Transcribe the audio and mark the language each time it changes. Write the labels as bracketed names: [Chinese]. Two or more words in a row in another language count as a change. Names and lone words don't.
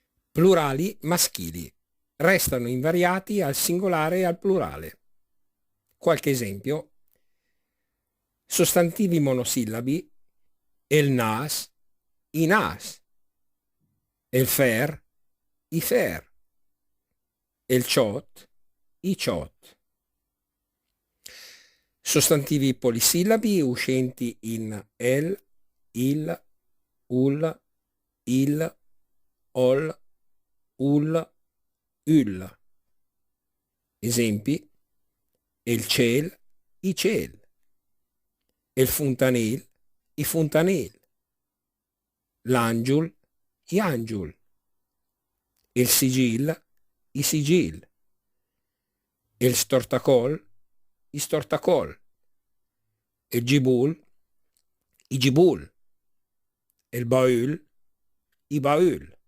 [Italian] Plurali maschili. Restano invariati al singolare e al plurale. Qualche esempio. Sostantivi monosillabi: [Lombard] el nas, i nas, el fer, i fer, el ciot, i ciot. [Italian] Sostantivi polisillabi uscenti in el, il, ul, il, ol, ul, ül. [Lombard] Esempi: el ciel, i ciel, el funtanil, i funtanil, l'angiul, i angiul, el sigil, i sigil, el stortacol, i stortacol, el gibul, i gibul, el baul, i baul.